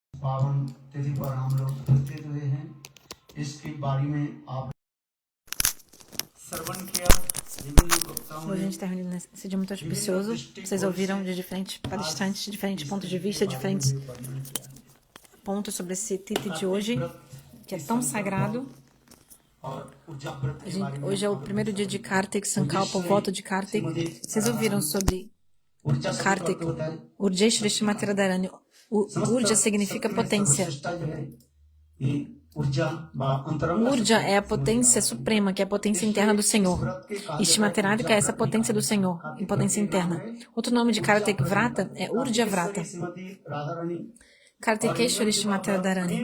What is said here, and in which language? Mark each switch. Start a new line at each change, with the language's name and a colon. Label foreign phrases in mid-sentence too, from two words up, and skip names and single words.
Hindi: पावन तिथि पर हम लोग उपस्थित हुए हैं। इसके बारे में आप श्रवण किया विभिन्न वक्ताओं
Portuguese: Hoje a
Hindi: ने
Portuguese: gente está reunido nesse dia muito auspicioso. Vocês ouviram de diferentes palestrantes, de diferentes pontos de vista, diferentes pontos sobre esse Titi de hoje, que é tão sagrado.
Hindi: और ऊर्जा व्रत के बारे में
Portuguese: Hoje é o primeiro dia de Kartik, Sankalpa, o voto de Kartik. Vocês ouviram sobre
Hindi: ऊर्जा से
Portuguese: Kartik?
Hindi: प्राप्त होता है।
Portuguese: Urjeshwari Shrimati Radharani. Urja significa potência. Urja é a potência suprema, que é a potência interna do Senhor. E Shrimati Radhika é essa potência do Senhor, em potência interna. Outro nome de Kartik Vrata é Urja Vrata. Kartikeshwari Shrimati Radharani.